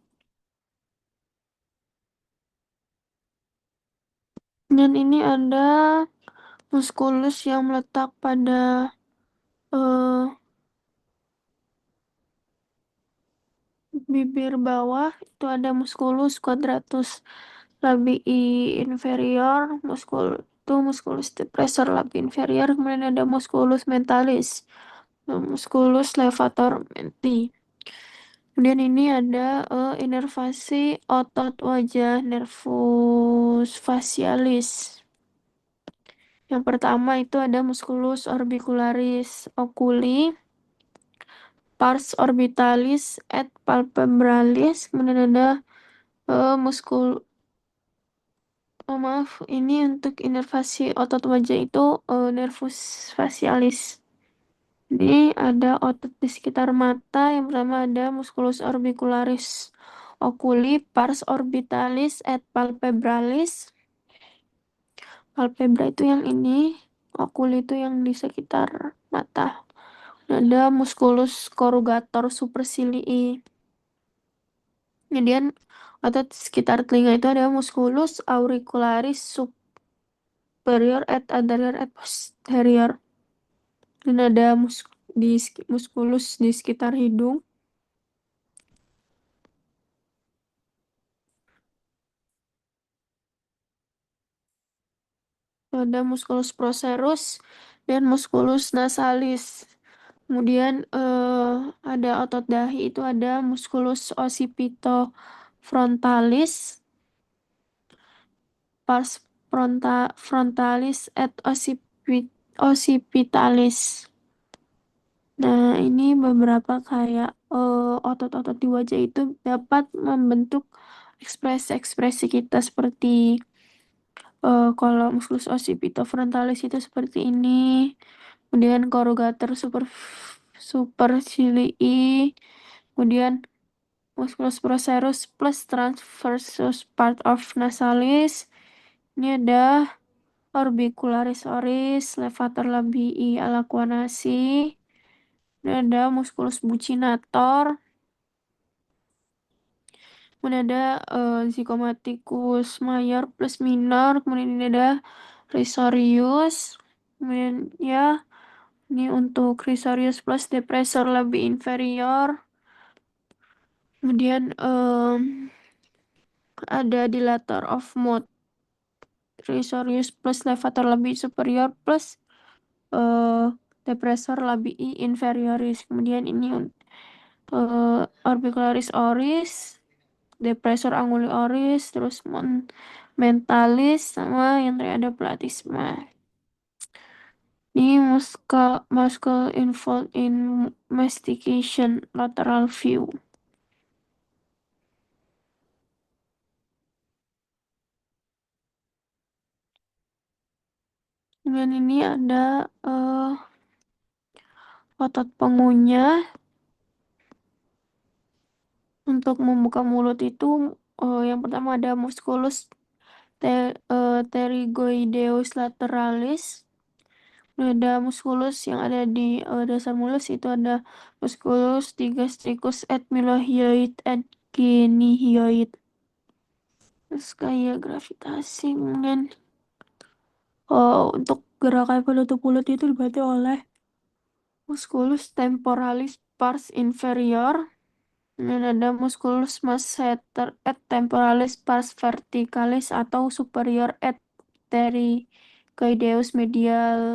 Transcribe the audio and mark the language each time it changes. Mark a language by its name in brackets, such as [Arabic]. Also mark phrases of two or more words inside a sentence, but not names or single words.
[Indonesian] Dan ini ada musculus yang meletak pada bibir bawah itu ada musculus quadratus labii inferior, musculus depressor labii inferior, kemudian ada musculus mentalis, musculus levator menti. Kemudian ini ada inervasi otot wajah nervus facialis Yang pertama itu ada musculus orbicularis oculi, pars orbitalis et palpebralis, kemudian ada muskul maaf, ini untuk inervasi otot wajah itu nervus facialis. Ini ada otot di sekitar mata. Yang pertama ada musculus orbicularis oculi, pars orbitalis et palpebralis. Palpebra itu yang ini, oculi itu yang di sekitar mata. Ada musculus corrugator supercilii. Kemudian otot sekitar telinga itu ada musculus auricularis superior et anterior et posterior. Dan ada musculus di sekitar hidung. Ada musculus procerus dan musculus nasalis. Kemudian ada otot dahi itu ada musculus occipitofrontalis, pars frontalis et occipitalis. Nah, ini beberapa kayak otot-otot di wajah itu dapat membentuk ekspresi-ekspresi kita seperti kalau musculus occipitofrontalis itu seperti ini. Kemudian corrugator supercilii. Kemudian musculus procerus plus transversus [English] part of [Indonesian] nasalis. Ini ada orbicularis oris, levator labii alaquanasi. Ini ada musculus buccinator. Kemudian ada zygomaticus mayor plus minor. Kemudian ini ada risorius. Kemudian ya, ini untuk risorius plus depressor labii inferior. Kemudian ada [English] dilator of mouth. [Indonesian] Risorius plus levator labii superior plus depressor labii inferioris. Kemudian ini orbicularis oris, depressor anguli oris, terus mentalis, sama yang terakhir ada platisma. [English] Ini muscle involved in mastication lateral view. [Indonesian] Dengan ini ada otot pengunyah. Untuk membuka mulut itu yang pertama ada musculus pterygoideus lateralis. Ada musculus yang ada di dasar mulut itu ada musculus digastricus et mylohyoid et genihyoid. Terus kayak gravitasi, kemudian untuk gerakan penutup mulut itu dibantu oleh musculus temporalis pars inferior. Dan ada musculus masseter et temporalis pars verticalis atau superior et pterygoideus medial.